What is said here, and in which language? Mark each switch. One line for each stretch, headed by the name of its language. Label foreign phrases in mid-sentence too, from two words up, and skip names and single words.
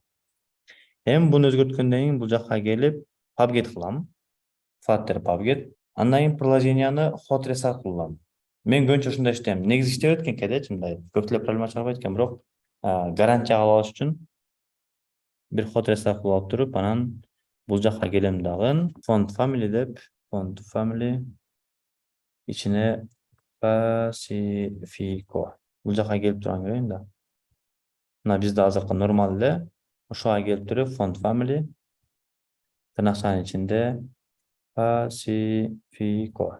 Kyrgyz: Эми буну өзгөрткөндөн кийин бул жакка келип PubGet кылам. Flutter PubGet. Андан кийин приложенияны
English: hot restart
Kyrgyz: кылам. Мен көбүнчө ушундай иштейм. Негизи иштеп экен кээде мындай көп эле проблема чыгарбайт экен, бирок гарантия алыш үчүн бир
English: hot restart
Kyrgyz: кылып алып туруп, анан бул жакка келем дагы
English: font family
Kyrgyz: деп,
English: font family
Kyrgyz: ичине Pacifico. Бул жакка келип турган көрөйүн да. Мына бизде азыркы нормал эле. Ошого келип туруп
English: font family
Kyrgyz: тырнакчанын ичинде Pacifico.